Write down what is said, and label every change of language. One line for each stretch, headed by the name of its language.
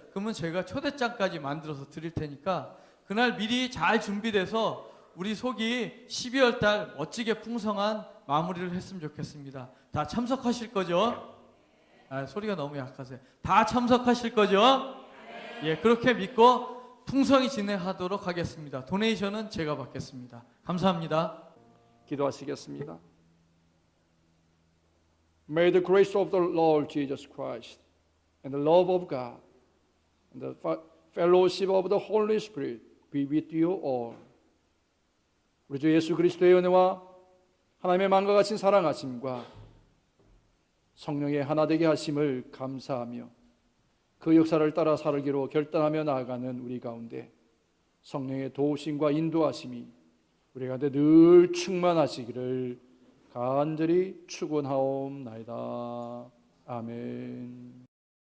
Korean: 그러면 제가 초대장까지 만들어서 드릴 테니까 그날 미리 잘 준비돼서 우리 속이 12월 달 멋지게 풍성한 마무리를 했으면 좋겠습니다. 다 참석하실 거죠? 소리가 너무 약하세요. 다 참석하실 거죠? 예, 그렇게 믿고 풍성히 진행하도록 하겠습니다. 도네이션은 제가 받겠습니다. 감사합니다. 기도하시겠습니다.
English: May the grace of the Lord Jesus Christ and the love of God and the fellowship of the Holy Spirit be with you all.
Korean: 우리 주 예수 그리스도의 은혜와 하나님의 마음과 같은 사랑하심과 성령의 하나 되게 하심을 감사하며 그 역사를 따라 살기로 결단하며 나아가는 우리 가운데 성령의 도우심과 인도하심이 우리 가운데 늘 충만하시기를 간절히 축원하옵나이다. 아멘.